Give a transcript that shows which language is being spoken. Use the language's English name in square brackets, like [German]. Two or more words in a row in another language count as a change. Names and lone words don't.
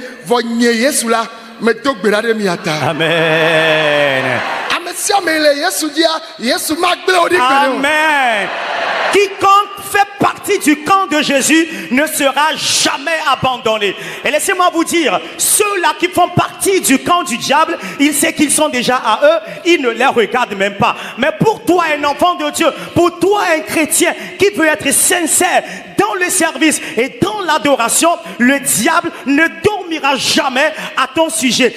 [Ewe] vɔ nye Yesu la me do gbe ɖa ɖe mia ta. Amen. Ame sia ame le Yesu dzia, Yesu ma gble o ɖi gbe o. Amen. [French] Quiconque fait partie du camp de Jésus ne sera jamais abandonné. Et laissez-moi vous dire, ceux-là qui font partie du camp du diable, il sait qu'ils sont déjà à eux, il ne les regarde même pas. Mais pour toi, un enfant de Dieu, pour toi, un chrétien qui veut être sincère dans le service et dans l'adoration, le diable ne dormira jamais à ton sujet.